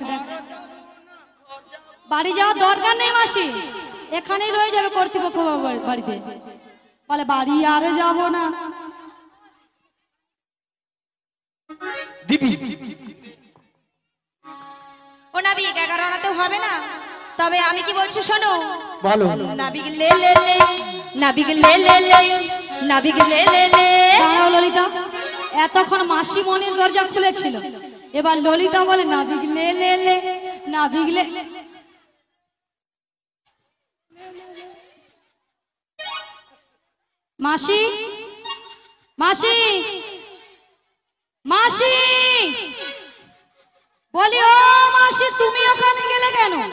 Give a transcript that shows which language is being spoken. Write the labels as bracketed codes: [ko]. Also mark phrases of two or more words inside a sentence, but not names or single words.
[bn] দেখ, বাড়ি যাওয়ার দরকার নেই মাসি, এখানেই রয়ে যাবে কর্তৃপক্ষ বাড়িতে। বলে বাড়ি আর যাব না। দিবি ও নাবিক 11 আনাতেও হবে না। তবে আমি কি বলছি শোনো, ভালো। নাবিক লে লে লে, নাবিক লে লে লে, নাবিক লে লে লে। দাঁড়াও ললিতা, এতক্ষণ মাসি মনির দরজা খুলেছিল, এবার ললিতা বলে না বিগলে লে লে, না বিগলে। মাসি মাসি মাসি, বলি ও মাসি, তুমি ওখানে গেলে কেন?